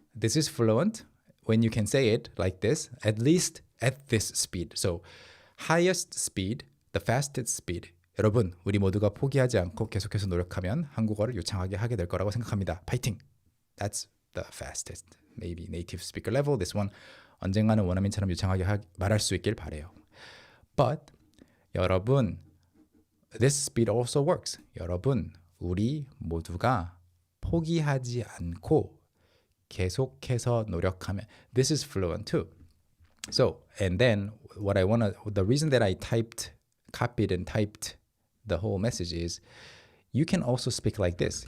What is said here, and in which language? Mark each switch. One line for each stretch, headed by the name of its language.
English: This is fluent when you can say it like this, at least at this speed. So highest speed, the fastest speed.
Korean: 여러분, 우리 모두가 포기하지 않고 계속해서 노력하면 한국어를 유창하게 하게 될 거라고 생각합니다. 파이팅!
English: That's the fastest, maybe native speaker level. This one,
Korean: 언젠가는 원어민처럼 유창하게 말할 수 있길 바래요.
English: But 여러분, this speed also works.
Korean: 여러분, 우리 모두가 포기하지 않고 계속해서 노력하면.
English: This is fluent too. So, and then the reason that I copied and typed the whole message is you can also speak like this.